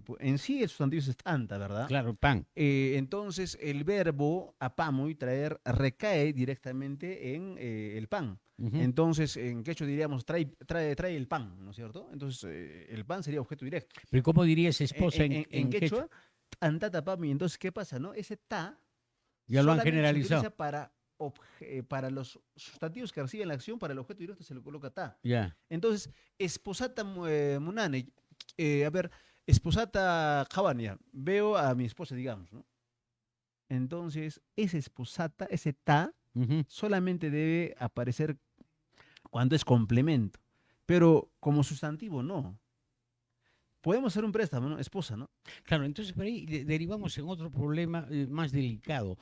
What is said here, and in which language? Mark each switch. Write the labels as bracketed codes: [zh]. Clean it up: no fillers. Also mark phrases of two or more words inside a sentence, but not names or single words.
[es] En sí el sustantivo es anta, ¿verdad? claro, pan. Entonces el verbo apamoy, traer, recae directamente en el pan. Ujú. Entonces, en quechua diríamos, trae el pan, ¿no es cierto? Entonces, el pan sería objeto directo. Pero ¿cómo dirías En, esposa en- en- en en quechua? [qu] quechua, antata apami. [es] Entonces, ¿qué pasa, no? Ese ta Ya lo han solamente se generalizado. utiliza para los sustantivos que reciben la acción, para el objeto directo se le coloca ta. Ya. Entonces, [qu] esposata munane, [es] a ver, [qu] esposata jabania, [es] veo a mi esposa, digamos, ¿no? Entonces, esa esposata, ese ta, Ujú. solamente debe aparecer cuando es complemento, pero como sustantivo no. Podemos hacer un préstamo, ¿no? Esposa, ¿no? Claro, entonces por ahí derivamos en otro problema más delicado.